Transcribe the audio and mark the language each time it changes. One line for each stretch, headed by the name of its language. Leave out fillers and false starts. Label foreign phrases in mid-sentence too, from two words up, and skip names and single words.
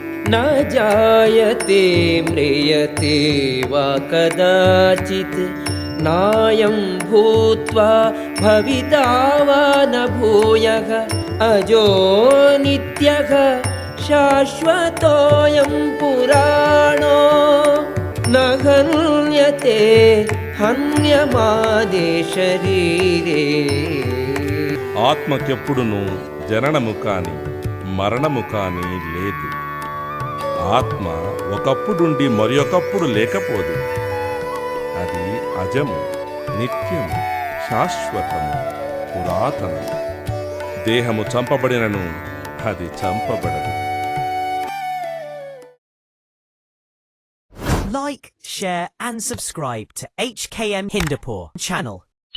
Sanskrit: न जायते म्रियते वा कदाचित् नायं भूत्वा भविता वा न भूयः अजो नित्यः शाश्वतोऽयं पुराणो न हन्यते हन्यमाने शरीरे.
Telugu: ఆత్మకెప్పుడును జననము కాని మరణము కాని లేదు. ఆత్మ ఒకప్పుడుండి మరియొకప్పుడు లేకపోదు. అది అజము, నిత్యము, శాశ్వతము, పురాతనము. దేహము చంపబడినను అది చంపబడదు.
English: Like, share and subscribe to HKM Hindupur channel.